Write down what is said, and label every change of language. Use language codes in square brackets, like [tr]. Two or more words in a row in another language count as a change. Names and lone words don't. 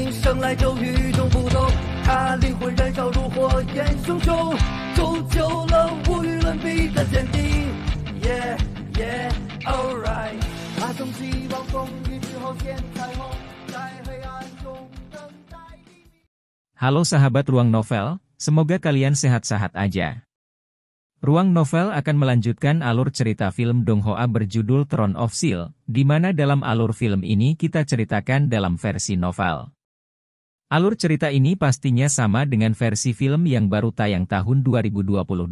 [zh] 生来就与众不同，他灵魂燃烧如火焰熊熊，铸就了无与伦比的坚定。 [en] Yeah, yeah, alright。 [zh] 他从希望风雨之后见彩虹，在黑暗中等待黎明。 [id] Halo sahabat Ruang Novel, semoga kalian sehat-sehat aja. Ruang Novel akan melanjutkan alur cerita film Dong Hoa berjudul Throne of Steel, di mana dalam alur film ini kita ceritakan dalam versi novel. Alur cerita ini pastinya sama dengan versi film yang baru tayang tahun 2022.